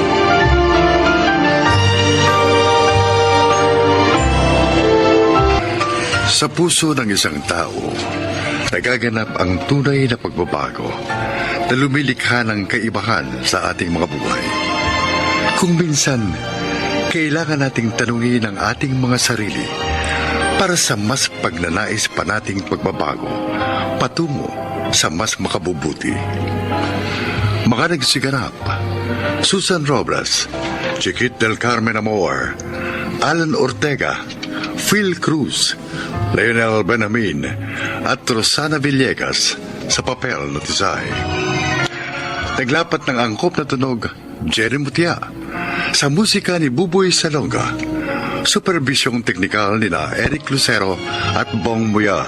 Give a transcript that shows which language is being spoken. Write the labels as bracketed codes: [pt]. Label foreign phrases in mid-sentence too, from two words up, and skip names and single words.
[tl] Sa puso ng isang tao, nagaganap ang tunay na pagbabago na lumilikha ng kaibahan sa ating mga buhay. Kung minsan, kailangan nating tanungin ang ating mga sarili para sa mas pagnanais pa nating pagbabago patungo sa mas makabubuti. Mga nagsiganap, Susan Robles, Chiquit del Carmen Amor, Alan Ortega, Phil Cruz, Leonel Benjamin, at Rosana Villegas sa papel na Tisay. Naglapat ng angkop na tunog, Jerry Mutia, sa musika ni Buboy Salonga. Supervisyong teknikal nina Eric Lucero at Bong Muyar.